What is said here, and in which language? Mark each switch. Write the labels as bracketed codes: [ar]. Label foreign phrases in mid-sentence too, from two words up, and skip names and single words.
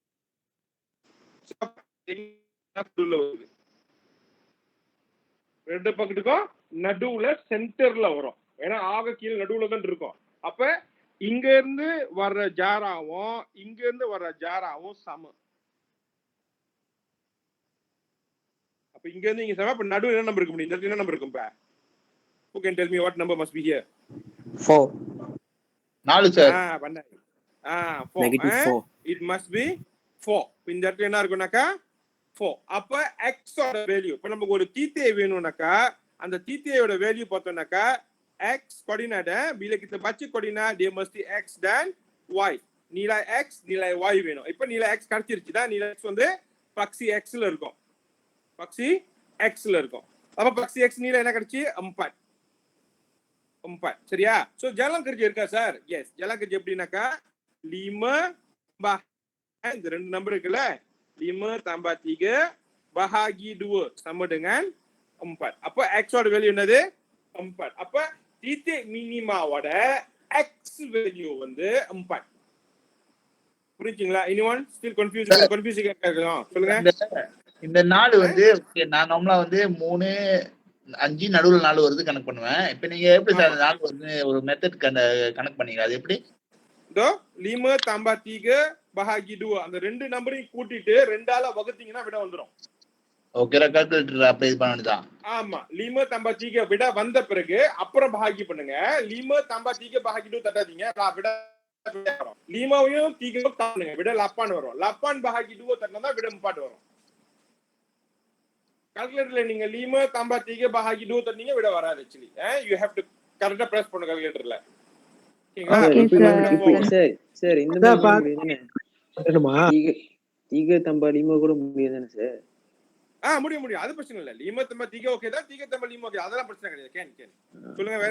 [ta] ரெண்டு பக்கத்துக்கும் நடுவுல சென்டர்ல வரும். ஏன்னா ஆக கீழே நடுவுல தான் இருக்கும். அப்ப இங்க இருந்து வர்ற ஜாராவும் இங்க இருந்து வர்ற ஜாராவும் சமம். அப்ப இங்க இருந்து இங்க சமம். அப்ப நடுவுல என்ன நம்பர் இருக்க முடியும்? இந்த என்ன நம்பர் இருக்கும்? [en] இப்ப who can tell me what number must be here? [ta] 4. 4 சார். பண்ண 4. [en] It must be 4. [ta] இந்த இடத்துல என்ன இருக்கும்னாக்கா 4. அப்ப x ஓட வேல்யூ, இப்ப நமக்கு ஒரு தீட்டை வேணும்னாக்கா அந்த தீட்டையோட வேல்யூ பார்த்தோம்னாக்கா [ms] x coordinate bila kita baca coordinate dia mesti x dan y. Nilai x, nilai y [ta] வேணும். இப்ப [ms] nilai x [ta] கிடைச்சிருச்சுடா. [ms] nilai x [ta] வந்து [ms] paksi x [ta] ல இருக்கும். [ms] paksi x [ta] ல இருக்கும். அப்ப [ms] paksi x nilai [ta] என்ன கிடைச்சு? 4. சரியா? சோ [ms] jalan kerja [ta] இருக்கா சார்? எஸ். [ms] jalan kerja [ta] எப்படினாக்கா 5 இந்த ரெண்டு நம்பர் இருக்குல்ல, 5 [ms] tambah 3 bahagi 2 sama dengan 4. [ta] அப்ப x ஓட வேல்யூ என்னது? 4. அப்ப [ms] titik minima [ta] வோட x வேல்யூ வந்து 4. புரியுதுங்களா? [en] anyone still confused? [ta] சொல்லுங்க. இந்த 4 வந்து நான் நார்மலா வந்து 3 5 நடுவுல 4 வருது கணக்கு பண்ணுவேன். இப்ப நீங்க எப்படி சார் 4 வந்து ஒரு மெத்தட் கணக்கு பண்ணீங்க? அது எப்படி? 5 [ms] tambah 3 bahagi 2 [ta] அந்த ரெண்டு நம்பரையும் கூட்டிட்டு 2ஆல வகுத்தீங்கன்னா விட வந்துரும். ஓகே, கால்குலேட்டர் அப்ளை பண்ணனும். ஆமா, 5 tambah 3 விட வந்த பிறகு அப்புறம் பாகி பண்ணுங்க. 5 [ms] tambah 3 bahagi 2 [ta] தட்டாதீங்க, விட வரும். 5யும் 3யும் தாண்டுங்க, விட 8 வரும். 8 bahagi 2 தட்டினா விட 4 வரும். கால்குலேட்டர்ல நீங்க 5 [ms] tambah 3 bahagi 2 [ta] தட்டினீங்க விட வராது. ஆக்சுவலி [en] you have to [ta] கரெக்ட்டா பிரஸ் பண்ணுங்க கால்குலேட்டர்ல. சார் இந்த மாதிரி பண்ணணுமா? 3 tambah 5 கூட முடியாதானே சார்? முடியும். அது பிரச்சனை இல்ல. 5 tambah 3 ஓகே தான். 3 tambah 5 ஓகே. அதெல்லாம் பிரச்சனை கிடையாது. கேன் சொல்லுங்க வேற.